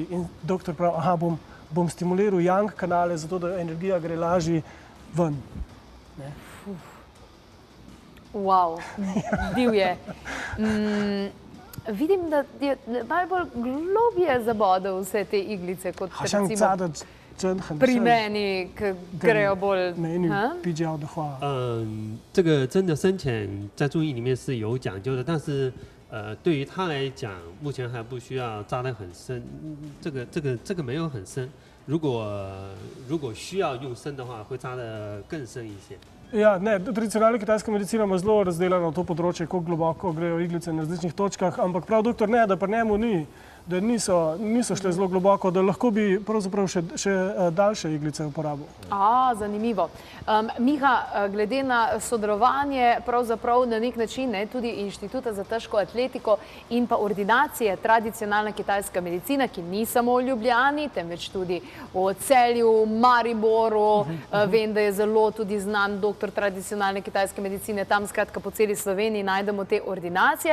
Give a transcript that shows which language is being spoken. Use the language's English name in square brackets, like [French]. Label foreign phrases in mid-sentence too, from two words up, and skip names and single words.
[Slovenian] In doktor pravi, bom stimuliral yang kanale, zato da energija gre lažje ven. Wow, divje. Vidim, da je najbolj globje zabodel vse te iglice, kot recimo pri meni, ki grejo bolj. [Chinese] 美女比较的话，这个针的深浅在中医里面是有讲究的，但是对于他来讲，目前还不需要扎得很深，这个没有很深。如果需要用深的话，会扎得更深一些。 [Slovenian] Ja, ne, tradicionalna kitajska medicina ima zelo razdeljeno to področje, kako globoko grejo iglice na različnih točkah, ampak prav doktor ne, da pri njemu ni, da niso šle zelo globoko, da lahko bi pravzaprav še daljše iglice uporabil. Zanimivo. Miha, glede na sodelovanje pravzaprav na nek način tudi Inštituta za težko atletiko in pa ordinacije tradicionalna kitajska medicina, ki ni samo v Ljubljani, temveč tudi v Celju, Mariboru, vem, da je zelo tudi znan doktor tradicionalne kitajske medicine, tam skratka po celi Sloveniji najdemo te ordinacije.